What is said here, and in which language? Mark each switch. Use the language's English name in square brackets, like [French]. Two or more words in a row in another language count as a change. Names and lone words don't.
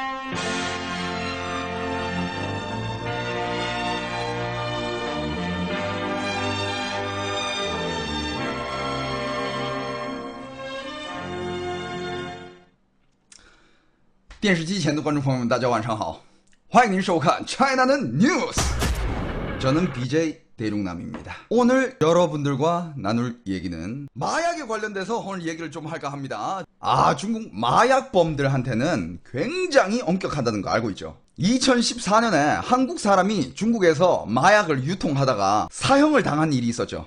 [Chinese] 电视机前的观众朋友们，大家晚上好，欢迎您收看 [English] China는 News. [Korean] 저는 BJ 대중남입니다. 오늘 여러분들과 나눌 얘기는 마약에 관련돼서 오늘 얘기를 좀 할까 합니다. 중국 마약범들한테는 굉장히 엄격하다는 거 알고 있죠? 2014년에 한국 사람이 중국에서 마약을 유통하다가 사형을 당한 일이 있었죠.